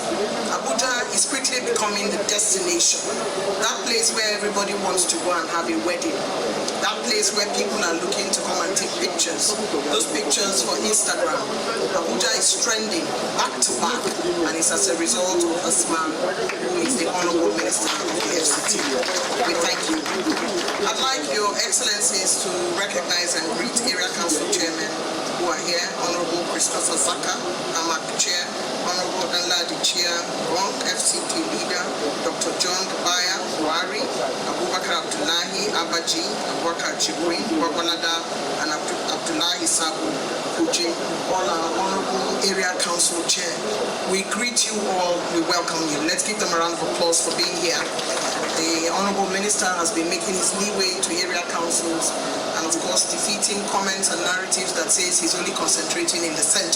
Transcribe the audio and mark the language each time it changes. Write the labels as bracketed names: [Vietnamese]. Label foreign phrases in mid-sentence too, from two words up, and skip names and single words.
[English] Abuja is quickly becoming the destination, that place where everybody wants to go and have a wedding, that place where people are looking to come and take pictures, those pictures for Instagram. Abuja is trending back to back, and it's as a result of this man who is the Honorable Minister of the FCT. We thank you. I'd like your excellencies to recognize and greet area council chairmen who are here. Honorable Christopher Zaka, Amak Chair, Honorable Danladi Chair, Ronk FCT leader, Dr. John Gabaya, Wari, Abubakar Abdullahi, Abaji, Abubakar Jibrin, Wabalada, and Abdullahi Sabu, Kuji, all our honorable area council chair. We greet you all, we welcome you. Let's give them a round of applause for being here. The Honorable Minister has been making his leeway to area councils and of course defeating comments and narratives that says he's only concentrating in the center.